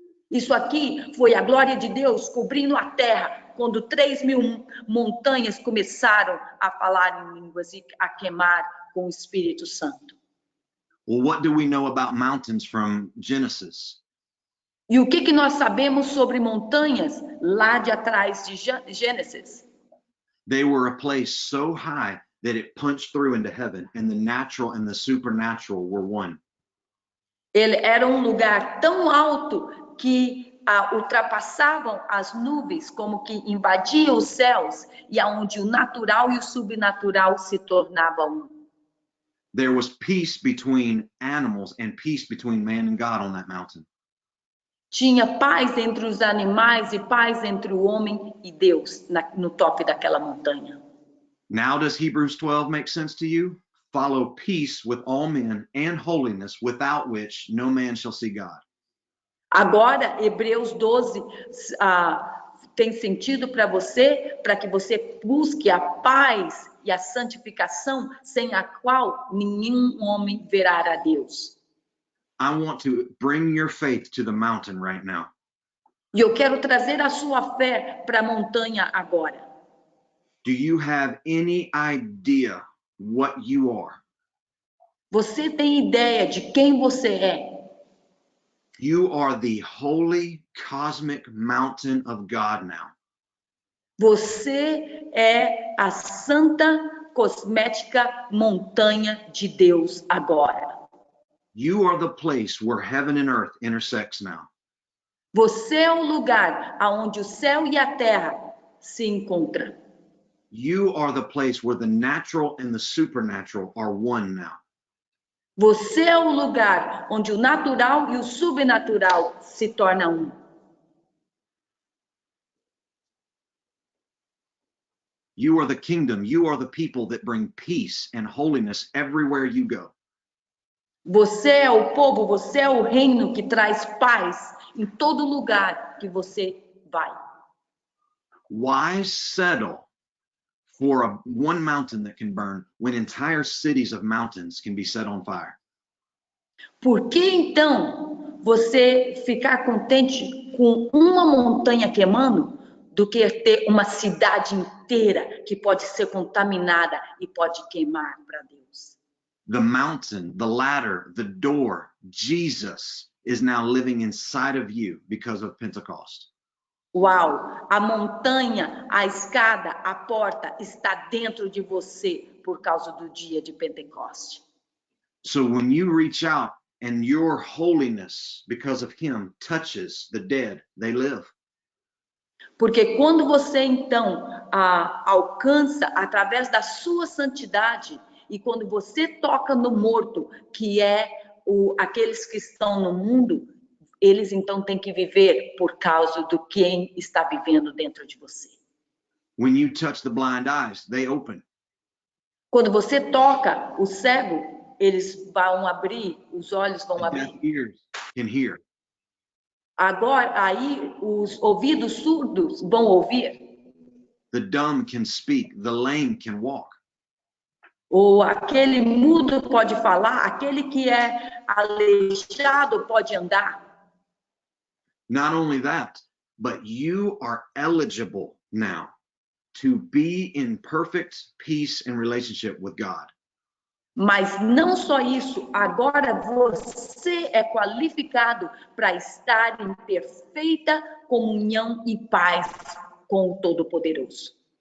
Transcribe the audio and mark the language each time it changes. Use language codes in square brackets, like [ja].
[pt] Isso aqui foi a glória de Deus cobrindo a terra quando 3.000 montanhas começaram a falar em línguas e a queimar com o Espírito Santo. [en] Well, what do we know about mountains from Genesis? [pt] E o que nós sabemos sobre montanhas lá de atrás de Gênesis? [en] They were a place so high that it punched through into heaven, and the natural and the supernatural were one. [pt] Ele era um lugar tão alto que ultrapassavam as nuvens, como que invadia os céus, e aonde o natural e o subnatural se tornavam um. [en] There was peace between animals and peace between man and God on that mountain. [pt] Tinha paz entre os animais e paz entre o homem e Deus no topo daquela montanha. [en] Now does Hebrews 12 make sense to you? Follow peace with all men and holiness, without which no man shall see God. [pt] Agora, Hebreus 12 tem sentido para você, para que você busque a paz e a santificação, sem a qual nenhum homem verá a Deus. [en] I want to bring your faith to the mountain right now. [pt] E eu quero trazer a sua fé para a montanha agora. [en] Do you have any idea what you are? [pt] Você tem ideia de quem você é? [en] You are the holy cosmic mountain of God now. [pt] Você é a santa cosmética montanha de Deus agora. [en] You are the place where heaven and earth intersects now. [pt] Você é o lugar aonde o céu e a terra se encontram. [en] You are the place where the natural and the supernatural are one now. [pt] Você é o lugar onde o natural e o subnatural se tornam um. [en] You are the kingdom. You are the people that bring peace and holiness everywhere you go. [pt] Você é o povo, você é o reino que traz paz em todo lugar que você vai. [en] Why settle for one mountain that can burn when entire cities of mountains can be set on fire? [pt] Por que então você ficar contente com uma montanha queimando do que ter uma cidade inteira que pode ser contaminada e pode queimar para Deus? [en] The mountain, the ladder, the door, Jesus is now living inside of you because of Pentecost. [pt] Uau! A montanha, a escada, a porta está dentro de você por causa do dia de Pentecoste. [en] So when you reach out and your holiness, because of him, touches the dead, they live. [pt] Porque quando você então alcança através da sua santidade e quando você toca no morto, que é aqueles que estão no mundo, eles então têm que viver por causa do quem está vivendo dentro de você. [en] When you touch the blind eyes, they open. [pt] Quando você toca o cego, eles vão abrir, os olhos vão [en] The [pt] abrir. [en] deaf ears can hear. [pt] Agora, aí, os ouvidos surdos vão ouvir. [en] The dumb can speak. The lame can walk. [pt] Ou aquele mudo pode falar, aquele que é aleijado pode andar. [en] Not only that, but you are eligible now to be in perfect peace and relationship with God. [pt] Mas não só isso, agora você é qualificado para estar em perfeita comunhão e paz com o Todo-Poderoso.